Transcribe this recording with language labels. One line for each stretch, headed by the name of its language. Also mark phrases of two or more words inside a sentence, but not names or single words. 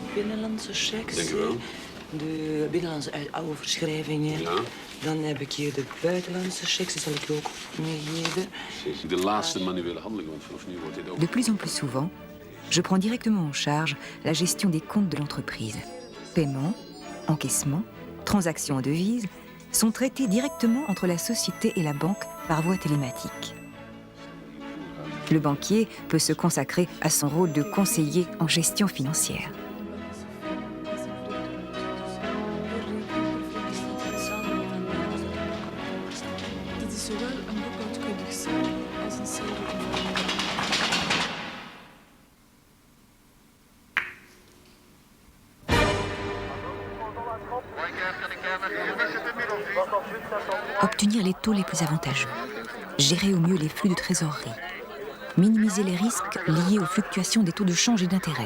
Dutch: binnenlandse checks. Dank u wel. De binnenlandse overschrijvingen. Ja. Dan heb ik hier de buitenlandse checks, die zal ik u ook meegeven. Precies. De laatste manuele handeling, want vanaf nu wordt dit ook...
French: De plus en plus souvent, je prends directement en charge la gestion des comptes de l'entreprise. Paiement, encaissement, transactions en devises sont traités directement entre la société et la banque par voie télématique. Le banquier peut se consacrer à son rôle de conseiller en gestion financière.
Dutch: Dit is zowel een boekhoudkundig cijfer als een cijfer.
French: Obtenir les taux les plus avantageux, gérer au mieux les flux de trésorerie, minimiser les risques liés aux fluctuations des taux de change et d'intérêt.